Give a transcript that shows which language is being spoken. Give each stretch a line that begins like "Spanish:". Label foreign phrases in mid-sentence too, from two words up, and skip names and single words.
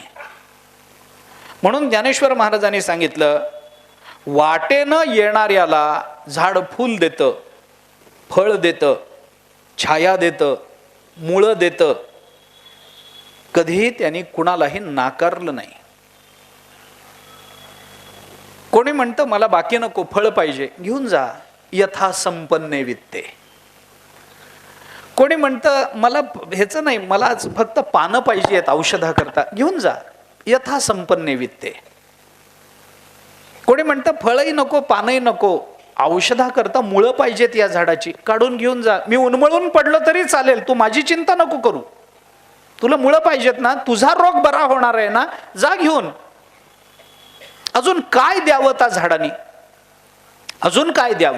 Marathi: म्हणून ज्ञानेश्वर महाराजांनी सांगितलं, वाटेनं येणाऱ्याला झाड फूल देतं, फळ देतं, छाया देतं, मुळं देतं. कधीही त्यांनी कुणालाही नाकारलं नाही. कोणी म्हणतं मला बाकी नको, फळ पाहिजे, घेऊन जा,
Sanskrit: यथा संपन्ने वित्ते.
Marathi: कोणी म्हणतं मला ह्याचं नाही, मला फक्त पानं पाहिजे आहेत औषधाकरता, घेऊन जा,
Sanskrit: यथा संपन्ने वित्ते.
Marathi: कोणी म्हणतं फळही नको पानही नको, औषधाकरता मुळं पाहिजेत या झाडाची, काढून घेऊन जा, मी उन्मळून पडलो तरी चालेल, तू माझी चिंता नको करू, तुला मुळं पाहिजेत ना, तुझा रोग बरा होणार आहे ना, जा घेऊन. अजून काय द्यावं त्या झाडाने, अजून काय द्यावं?